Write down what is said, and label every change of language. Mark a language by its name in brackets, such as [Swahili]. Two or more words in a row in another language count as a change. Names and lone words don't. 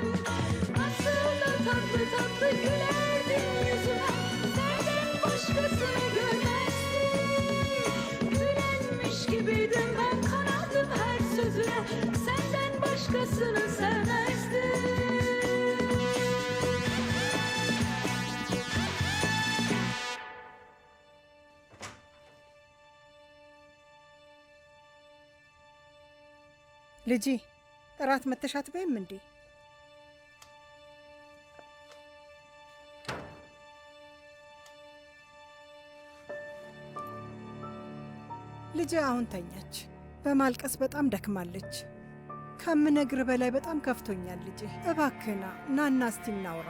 [Turkish] Nasıl da tatlı tatlı gülerdin yüzüme, senden başkasını görmezdim. Büyülenmiş gibiydim ben, kanardım her sözüne, senden başkasını sevmezdim. [Amharic] ልጄ እራት መተሽ አትበይም እንዴ? ልጄ አሁን ተኛች። በማልቀስ በጣም ደክማለች። ከምነግር በላይ በጣም ከፍቶኛል ልጄ። እባክህና ናና እስቲ እናውራ።